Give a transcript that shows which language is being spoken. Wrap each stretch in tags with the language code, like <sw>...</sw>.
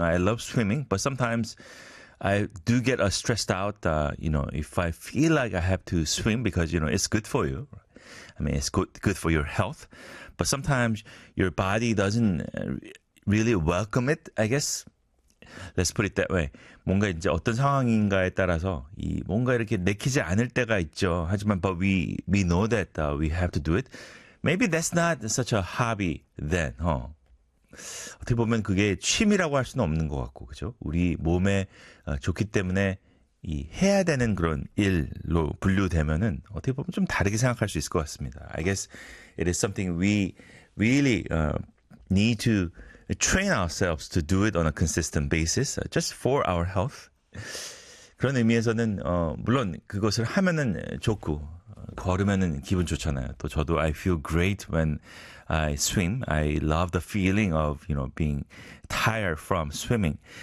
<en>I love swimming, but sometimes I do get stressed out, you know, if I feel like I have to swim because, you know, it's good for you. I mean, it's good for your health. But sometimes your body doesn't really welcome it, I guess. Let's put it that way.</en> <ko>뭔가 이제 어떤 상황인가에 따라서 이 뭔가 이렇게 내키지 않을 때가 있죠. 하지만</ko> <en>but we know that we have to do it. Maybe that's not such a hobby then.</en> <ko>어떻게 보면 그게 취미라고 할 수는 없는 것 같고, 그죠? 우리 몸에 좋기 때문에 이 해야 되는 그런 일로 분류되면은 어떻게 보면 좀 다르게 생각할 수 있을 것 같습니다.</ko> <en>I guess it is something we really need to train ourselves to do it on a consistent basis, just for our health.</en> <ko>그런 의미에서는 물론 그것을 하면은 좋고 걸으면은 기분 좋잖아요. 또 저도</ko> <en>I feel great when I swim. I love the feeling of, you know, being tired from swimming.</en>